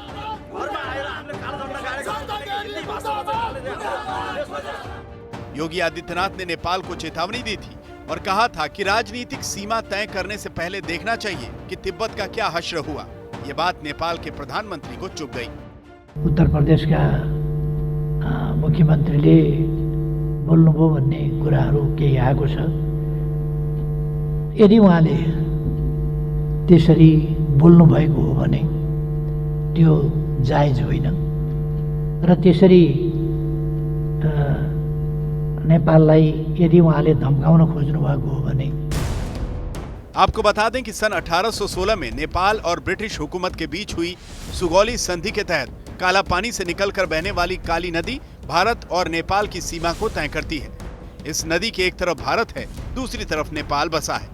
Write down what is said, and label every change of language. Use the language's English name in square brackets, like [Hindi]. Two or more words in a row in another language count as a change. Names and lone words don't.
[Hindi] योगी आदित्यनाथ ने नेपाल को चेतावनी दी थी और कहा था कि राजनीतिक सीमा तय करने से पहले देखना चाहिए कि तिब्बत का क्या हश्र हुआ। ये बात नेपाल के प्रधानमंत्री को चुभ गई। [Nepali] उत्तर प्रदेश का मुख्यमन्त्रीले बोल्नुभयो भन्ने कुराहरू केही आएको छ। यदि उहाँले त्यसरी बोल्नु भएको हो भने त्यो जायज होइन र त्यसरी नेपाललाई यदि उहाँले धम्काउन खोज्नु भएको हो भने। [Hindi] आपको बता दें कि सन 1816 में नेपाल और ब्रिटिश हुकूमत के बीच हुई सुगौली संधि के तहत कालापानी से निकलकर बहने वाली काली नदी भारत और नेपाल की सीमा को तय करती है। इस नदी के एक तरफ भारत है, दूसरी तरफ नेपाल बसा है।